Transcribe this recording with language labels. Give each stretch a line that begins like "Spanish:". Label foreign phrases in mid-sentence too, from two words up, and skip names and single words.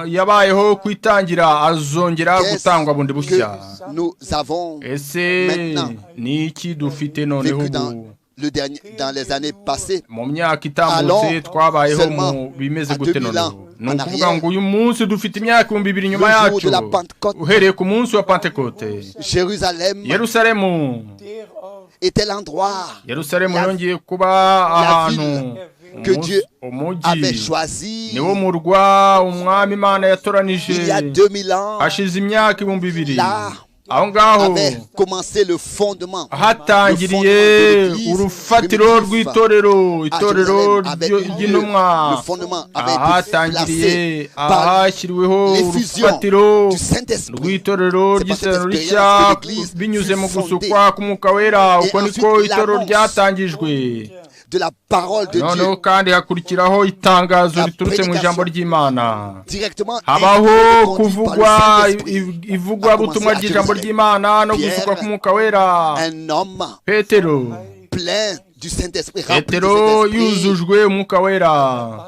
French: Que nous avons maintenant vécu dans les années passées, allons seulement à 2000 ans en arrière, au jour de la Pentecôte, Jérusalem était l'endroit, la ville que Dieu avait choisi il y a 2000 ans. Là avait commencé le fondement
Kinyarwanda: urufatiro rw'itorero ry'intumwa, hatangiriye ahashyiriweho urufatiro rw'itorero ry'isezerano rishya binyuze mu gusukwa k'Umwuka Wera. Uko niko itorero ryatangijwe.
French: De la parole de Dieu. Dieu.
Kinyarwanda: Kandi hakurikiraho itangazo riturutse mu ijambo ry'Imana. Habaho kuvugwa ivugwa butumwa ry'ijambo ry'Imana no gusukwa k'Umwuka Wera. Petero yuzujwe Umwuka Wera.